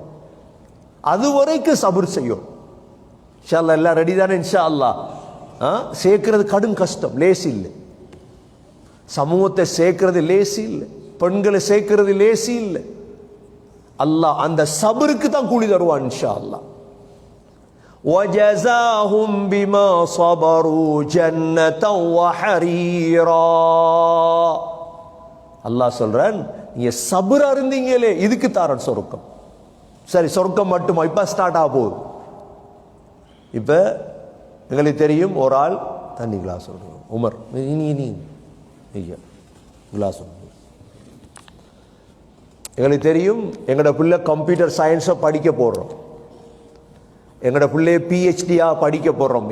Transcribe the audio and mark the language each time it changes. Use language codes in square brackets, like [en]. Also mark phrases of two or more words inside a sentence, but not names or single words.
[ta] அது வரைக்கும் சபர் செய்யும். [ar] إن شاء الله [ta] எல்லாம் ரெடி தானே? [ar] إن شاء الله [ta] சேர்க்கிறது கடும் கஷ்டம், லேசி இல்லை. சமூகத்தை சேர்க்கிறது லேசி இல்லை, பெண்களை சேர்க்கிறது லேசி இல்லை. அல்லாஹ் அந்த சபருக்கு தான் கூலி தருவான் [ar] إن شاء الله. وَجَزَاهُمْ بِمَا صَبَرُوا جَنَّةً وَحَرِيرًا. [ta] அல்லாஹ் சொல்றான் நீங்க சபரா இருந்தீங்களே இதுக்கு தாரன் சொர்க்கம். சரி சொர்க்கம் மட்டுமா? இப்ப ஸ்டார்ட் ஆக போகுது. இப்ப எங்களுக்கு தெரியும் ஒரு ஆள் தண்ணி கிளாஸ் உமர் கிளாஸ், எங்களுக்கு தெரியும் எங்களோட பிள்ளை [en] computer science [ta] படிக்க போடுறோம், எங்களோட பிள்ளைய பிஹெச்டியா படிக்க போடுறோம்.